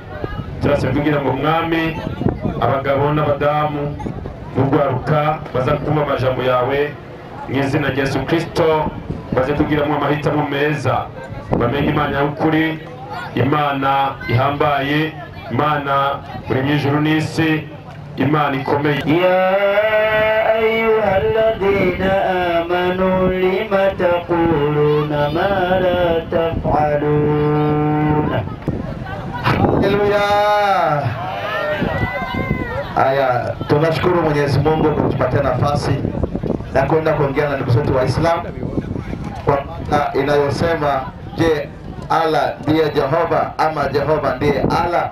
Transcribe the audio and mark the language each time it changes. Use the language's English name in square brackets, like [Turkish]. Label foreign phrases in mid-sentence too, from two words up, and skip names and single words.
[Kinyarwanda] Turasabye kugira ngo mwami abagabo n'abadamu n'ugwaruka baza kumva amajambo yawe mu izina rya Yesu Kristo, baze kugiramo amahitamo meza, bamenye Imana y'ukuri, Imana ihambaye, Imana muri ijuru n'isi, Imana ikomeye. [Arabic] يا أيها الذين آمنوا لم تقولون ما لا تفعلون. [Swahili] Haleluya. Aya, tunashukuru Mwenyezi Mungu kwa kutupatia nafasi na kwenda kuongea na ndugu zetu Waislamu kwa inayosema je, Allah ndiye Jehova ama Jehova ndiye Allah?